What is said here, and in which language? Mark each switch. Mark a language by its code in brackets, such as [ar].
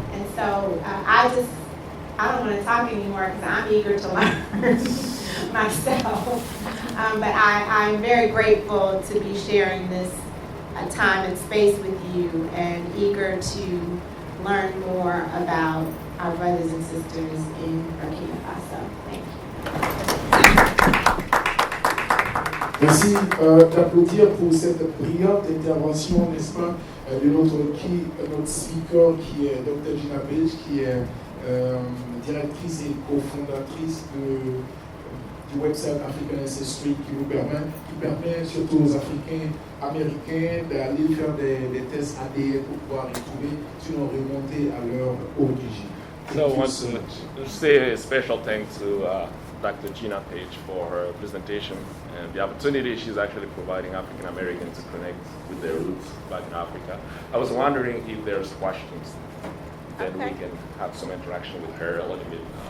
[en] And so I don't want to talk anymore because I'm eager to learn myself. But I'm very grateful to be sharing this time and space with you and eager to learn more about our brothers and sisters in Burkina Faso. Thank you. [fr] Merci d'applaudir pour cette brillante intervention, n'est-ce pas, de notre speaker qui est Dr. Gina Page, qui est directrice et cofondatrice du website African Ancestry qui permet surtout aux Africains américains d'aller faire des tests ADN pour pouvoir retrouver, sinon remonter à leur origine. [en] So I want to say a special thanks to Dr. Gina Page for her presentation and the opportunity she's actually providing African Americans to connect with their roots back in Africa. I was wondering if there's questions that we can have some interaction with her a little bit.